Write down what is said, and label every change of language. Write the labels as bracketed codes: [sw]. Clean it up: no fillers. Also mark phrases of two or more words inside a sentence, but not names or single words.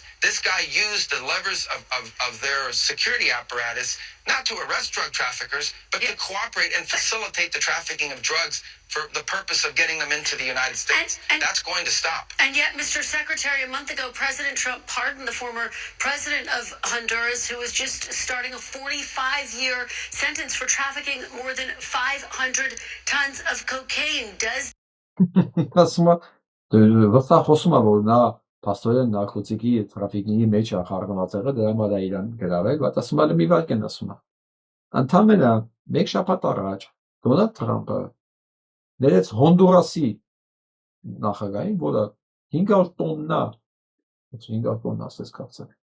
[en] This guy used the levers of their security apparatus not to arrest drug traffickers, but to cooperate and facilitate the trafficking of drugs for the purpose of getting them into the United States. And that's going to stop. And yet, Mr. Secretary, a month ago, President Trump pardoned the former president of Honduras, who was just starting a 45-year sentence for trafficking more than 500 tons of cocaine. Does [hy] Պաստորեն նարկոտիկի տրաֆիկինգի մեջ է խառնված եղել, դրա համար է իրան գրավել, բայց ասում եմ մի վարք են ասում։ Ընդամենը մեկ շաբաթ առաջ Դոնալդ Թրամփը ներեց Հոնդուրասի նախագահին, որը 500 տոննա, 500 տոննա ասես կարծեմ,